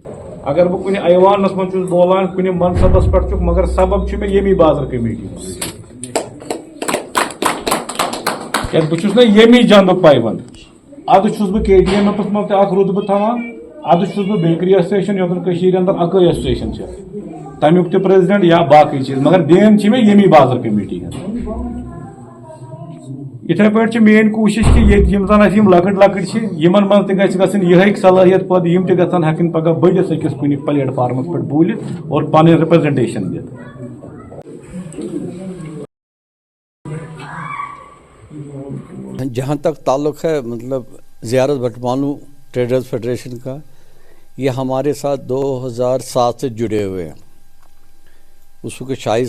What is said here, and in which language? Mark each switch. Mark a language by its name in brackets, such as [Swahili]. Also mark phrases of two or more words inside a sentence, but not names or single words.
[Kashmiri] اگر بہٕ کُنہِ ایوانس منٛز چھُس بولان کُنہِ منصبس پٮ۪ٹھ چھُکھ مگر سبب چھُ مےٚ ییٚمی بازر کمیٹی کیٛازِ بہٕ چھُس نہ ییٚمی جنٛدُک پایونٛد ادٕ چھُس بہٕ کے ٹی ایم ایفس منٛز تہِ اکھ رُتبہٕ تھاوان ادٕ چھُس بہٕ بیکری ایسوسیشن یۄس زن کٔشیٖرِ انٛدر اکٲے ایسوسیشن چھِ تمیُک تہِ پریزڈنٹ یا باقٕے چیٖز مگر دین چھِ مےٚ ییٚمی بازر کمیٹی ہٕنٛز یِتھے پٲٹھۍ چھِ میٲنۍ کوٗشش کہِ ییٚتہِ یِم زن اَسہِ یِم لۄکٕٹۍ لۄکٕٹۍ چھِ یِمن منٛز تہِ گژھِ گژھٕنۍ یِہے صلٲحیت پٲدٕ یِم تہِ گژھن ہٮ۪کٕنۍ پگاہ بٔڑِتھ أکِس کُنہِ پلیٹ فارمس پٮ۪ٹھ بوٗلِتھ اور پنٕنۍ رِپرزنٹیشن دِتھ [Urdu] جہاں تک تعلق ہے مطلب زیارت بٹمالو ٹریڈرز فیڈریشن کا یہ ہمارے ساتھ 2007 سے جڑے ہوئے ہیں اس وقت شاہد